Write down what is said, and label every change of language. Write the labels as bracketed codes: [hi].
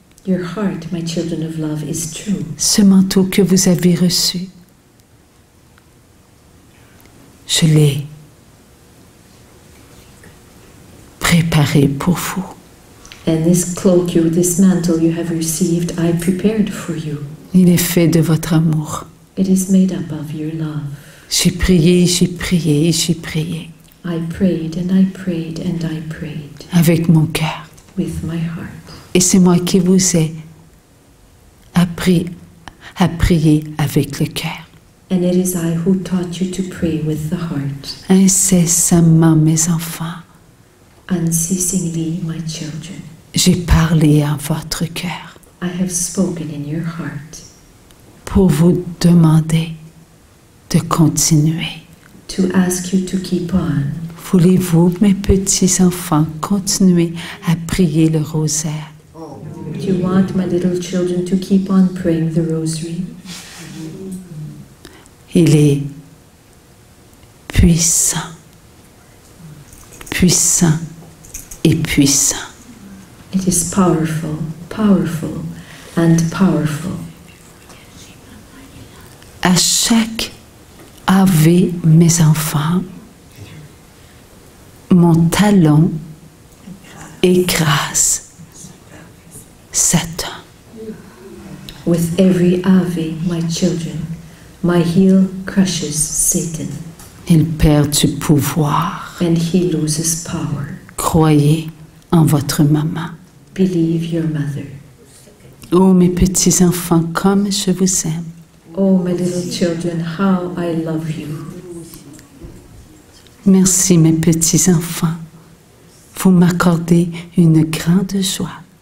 [en] Your heart, my children of love, is true. [fr] Ce manteau que vous avez reçu, je l'ai préparé pour vous. [en] And this cloak, this mantle you have received, I prepared for you. [fr] Il est fait de votre amour. [en] It is made up of your love. [fr] J'ai prié, j'ai prié, j'ai prié [en] I prayed and I prayed and I prayed [fr] avec mon cœur. [en] with my heart. [fr] Et c'est moi qui vous ai appris à prier avec le cœur. [en] And it is I who taught you to pray with the heart. [fr] Incessamment, mes enfants, [en] Unceasingly, my children, [fr] j'ai parlé à votre cœur [en] I have spoken in your heart [fr] pour vous demander de continuer. [en] to ask you to keep on. [fr] Voulez-vous, mes petits-enfants, continuer à prier le rosaire? [en] Do you want, my little children, to keep on praying the rosary? [fr] Il est puissant, puissant et puissant. [en] It is powerful, powerful, and powerful. [fr] À chaque Ave, mes enfants, mon talon écrase Satan. [en] With every Ave, my children, my heel crushes Satan, [fr] Il perd du pouvoir. [en] and he loses power. [fr] Croyez en votre maman. [en] Believe your mother. [fr] Oh, mes petits-enfants, comme je vous aime. [en] Oh, my little children, how I love you. [fr] Merci, mes petits-enfants. Vous m'accordez une grande joie.